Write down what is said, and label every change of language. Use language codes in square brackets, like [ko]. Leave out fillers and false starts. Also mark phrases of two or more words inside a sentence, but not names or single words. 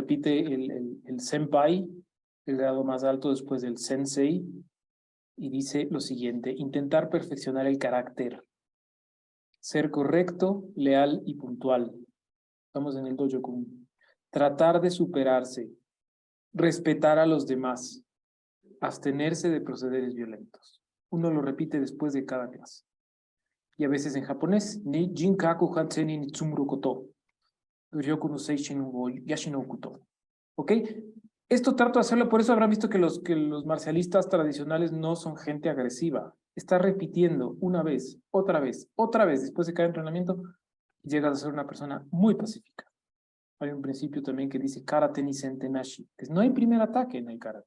[es] Repite el senpai, el grado más alto después del sensei, y dice lo siguiente: intentar perfeccionar el carácter, ser correcto, leal y puntual. Estamos en el Dojokum. Tratar de superarse, respetar a los demás, abstenerse de procederes violentos. Uno lo repite después de cada clase. Y a veces en japonés, [ja] 人格完成に努むること、努力の精神を養うこと. [es] ¿Ok? Esto trato de hacerlo, por eso habrán visto que los marcialistas tradicionales no son gente agresiva. Está repitiendo una vez, después de cada entrenamiento, y llegas a ser una persona muy pacífica. Hay un principio también que dice [ja] 空手に先手なし, [es] que no hay primer ataque en el karate.